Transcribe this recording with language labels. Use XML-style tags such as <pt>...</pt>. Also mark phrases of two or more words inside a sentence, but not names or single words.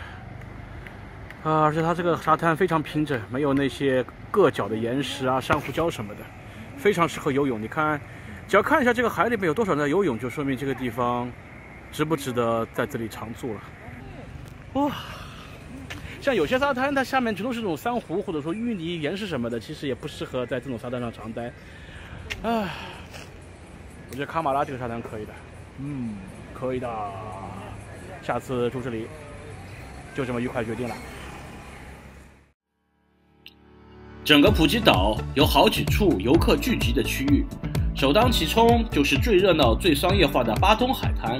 <zh>而且它這個沙灘非常平整，沒有那些硌腳的岩石啊、珊瑚礁什麼的，非常適合游泳。你看，只要看一下這個海裡面有多少人在游泳，就說明這個地方值不值得在這裡常住了。哇！像有些沙灘，它下面全都是這種珊瑚或者說淤泥、岩石什麼的，其實也不適合在這種沙灘上常待。我覺得卡馬拉這個沙灘可以的，可以的，下次住這裡，就這麼愉快決定了。整個普吉島有好幾處遊客聚集的區域，首當其衝就是最熱鬧、最商業化的巴東海灘。</zh>